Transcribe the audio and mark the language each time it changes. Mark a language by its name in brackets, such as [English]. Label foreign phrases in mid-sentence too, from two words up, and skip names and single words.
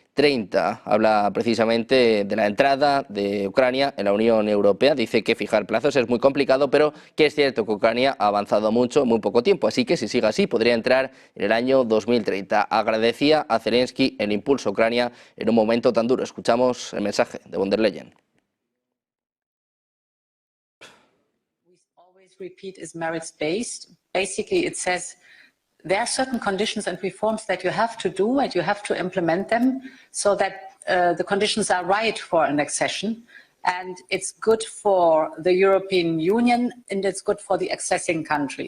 [Spanish] Habla precisamente de la entrada de Ucrania en la Unión Europea. Dice que fijar plazos es muy complicado, pero que es cierto que Ucrania ha avanzado mucho en muy poco tiempo. Así que si sigue así podría entrar en el año 2030. Agradecía a Zelensky el impulso a Ucrania en un momento tan duro. Escuchamos el mensaje de von der Leyen. [English] Repeat is merits-based. Basically, it says there are certain conditions and reforms that you have to do and you have to implement them so that the conditions are right for an accession. And it's good for the European Union and it's good for the accessing country.